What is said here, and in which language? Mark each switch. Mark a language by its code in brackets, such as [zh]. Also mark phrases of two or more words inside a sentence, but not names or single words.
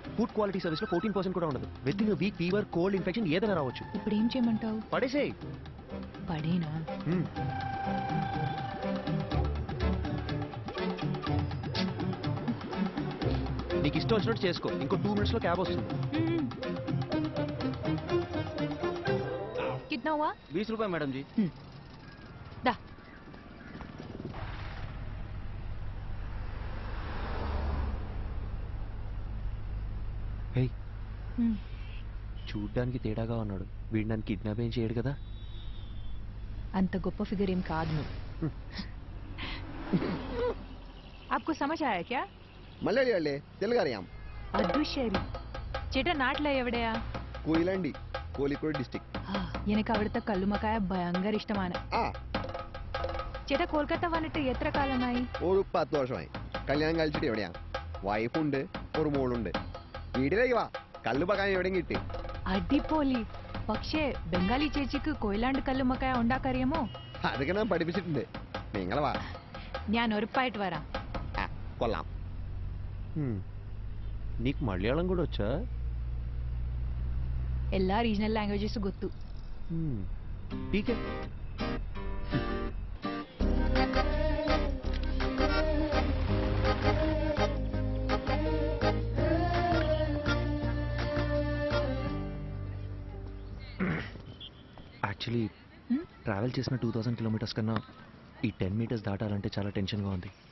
[en] food quality service [te] లో 14% కూడా ఉండదు. [en] with in week fever, cold, infection [te] ఏదైనా రావచ్చు. ఇప్పుడు ఏం చేయమంటావు? పడేసేయ్. పడేనా? నీకు ఇష్టం వచ్చినట్టు చేసుకో, ఇంకో 2 minutes లో క్యాబ్ వస్తుంది. [hi] कितना हुआ? 20 रुपए मैडम जी. दा. [te] చూడ్డానికి తేడాగా ఉన్నాడు. వీడు నన్ను కిడ్నాప్ ఏం చేయడు కదా? అంత గొప్ప ఫిగర్ ఏం కాదు నువ్వు. [hi] आपको समझ आया क्या? [ml] മലയാളിയല്ലേ, തെലുങ്കറിയാം. അദുശേരി ചേട്ടാ നാട്ടിലെ എവിടെയാ? കൊയിലാണ്ടി, കോഴിക്കോട് ഡിസ്ട്രിക്ട്. എനിക്ക് അവിടുത്തെ കല്ലുമക്കായ ഭയങ്കര ഇഷ്ടമാണ്. ചേട്ടാ കൊൽക്കത്ത വന്നിട്ട് എത്ര കാലമായി? ഒരു 10 വർഷമായി. കല്യാണം കഴിച്ചിട്ട് എവിടെയാ? വൈഫുണ്ട്, ഒരു മോളുണ്ട്. വീട്ടിലേക്ക് വാ, കല്ലുമക്കായ എവിടെയും കിട്ടി. അടിപൊളി. പക്ഷേ ബംഗാളി ചേച്ചിക്ക് കൊയിലാണ്ട് കല്ലുമക്കായ ഉണ്ടാക്കറിയാമോ? അതൊക്കെ ഞാൻ പഠിപ്പിച്ചിട്ടുണ്ട്. നിങ്ങൾ വാ, ഞാൻ ഉറപ്പായിട്ട് വരാം. കൊള്ളാം. [te] నీకు మలయాళం కూడా వచ్చా? [en] എല്ലാ regional languages ಗೊತ್ತು. [hi] ठीक है. [en] actually travel [te] చేసిన 2000 kilometers కన్నా ఈ 10 meters దాటాలంటే చాలా టెన్షన్గా ఉంది.